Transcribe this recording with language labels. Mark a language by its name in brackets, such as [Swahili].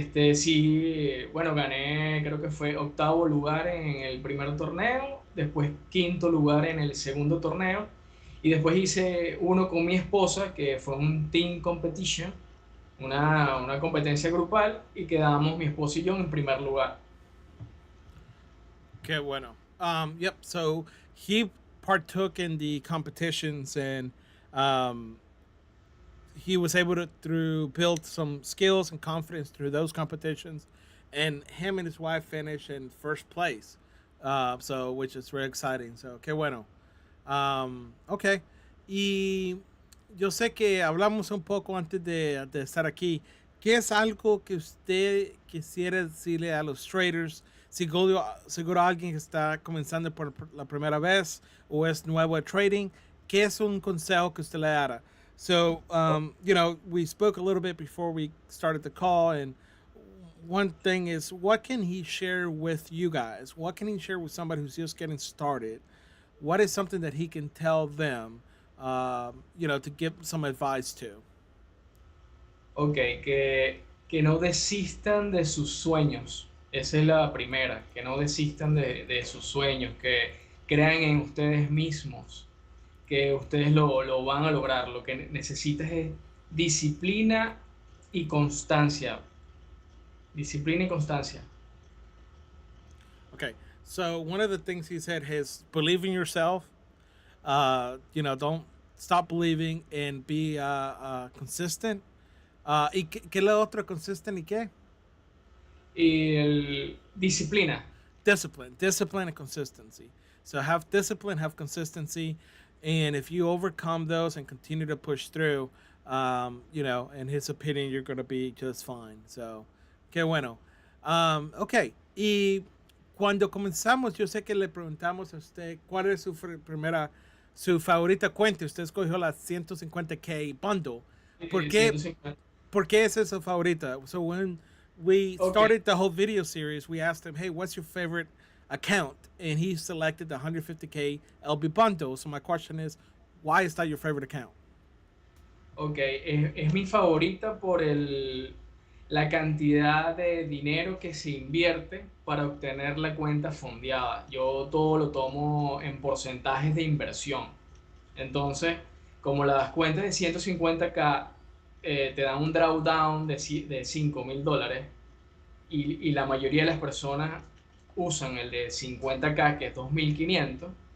[Spanish] Sí, bueno, gané, creo que fue octavo lugar en el primer torneo, después quinto lugar en el segundo torneo, y después hice uno con mi esposa, que fue un [English] team competition, [Spanish] una competencia grupal, y quedamos mi esposa y yo en primer lugar. Okay, bueno. Yep. [English] So he partook in the competitions, and um, he was able to through build some skills and confidence through those competitions, and him and his wife finished in first place. So which is very exciting. [Spanish] So qué bueno. Okay. Y yo sé que hablamos un poco antes de estar aquí. ¿Qué es algo que usted quisiera decirle a los traders? Seguro alguien que está comenzando por la primera vez o es nuevo a trading. ¿Qué es un consejo que usted le dará? [English] So, we spoke a little bit before we started the call, and one thing is, what can he share with you guys? What can he share with somebody who's just getting started? What is something that he can tell them, to give some advice to? [Spanish] Ok, que no desistan de sus sueños. Esa es la primera, que no desistan de sus sueños, que crean en ustedes mismos, que ustedes lo van a lograr. Lo que necesitas es disciplina y constancia. Disciplina y constancia. [English] Okay, so one of the things he said is believe in yourself. Don't stop believing and be consistent. [Spanish] ¿Y qué es lo otro? Consistent y qué? Y disciplina. [English] Discipline and consistency. So have discipline, have consistency, and if you overcome those and continue to push through, in his opinion, you're going to be just fine. [Spanish] So, qué bueno. Okay, y cuando comenzamos, yo sé que le preguntamos a usted cuál es su favorita cuenta. Usted escogió la 150K bundle. ¿Por qué? 150. ¿Por qué esa es su favorita? [English] So when we Ok, started the whole video series, we asked him, hey, what's your favorite account? And he selected the 150K LB bundle. So my question is, why is that your favorite account? ok. [Spanish] Es mi favorita por la cantidad de dinero que se invierte para obtener la cuenta fondeada. Yo todo lo tomo en porcentajes de inversión. Entonces, como las cuentas de 150K te dan un drawdown de $5.000 y la mayoría de las personas usan el de 50K, que es 2.500.